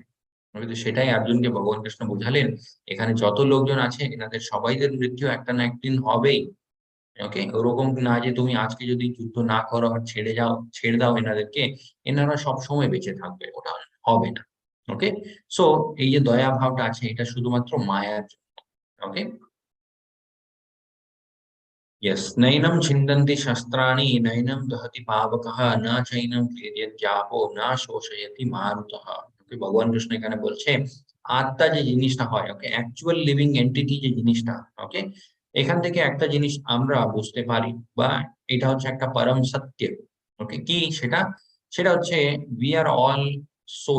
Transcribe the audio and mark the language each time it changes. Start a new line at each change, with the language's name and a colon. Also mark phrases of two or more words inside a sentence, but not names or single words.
Bangla: তো সেটাই অর্জুনকে ভগবান কৃষ্ণ বোঝালেন। এখানে যত লোকজন আছে এনাদের সবাইদের মৃত্যু একটা না একদিন হবেই। ওকে, ওরকম না যে তুমি আজকে যদি যুদ্ধ না করো আর ছেড়ে দাও এনাদেরকে, এনারা সব সময় বেঁচে থাকবে, ওটা হবে না।
English: okay, so
Bangla: এই যে দয়া ভাবটা আছে, এটা শুধুমাত্র মায়ার জন্য। ওকে,
Sanskrit: यस् नैनं छिन्दन्ति शस्त्राणि नैनं दहति पावकः न चैनं क्लेद्यद्यापो न शोषयति मारुतः।
Bangla: ওকে, ভগবান কৃষ্ণ এখানে বলছে আত্মা যে জিনিসটা হয়, ওকে,
English: actual living entity
Bangla: যে জিনিসটা। ওকে, এখান থেকে একটা জিনিস আমরা বুঝতে পারি, বা এটা হচ্ছে একটা পরম সত্য। ওকে, কি সেটা? সেটা হচ্ছে
English: we are all soul.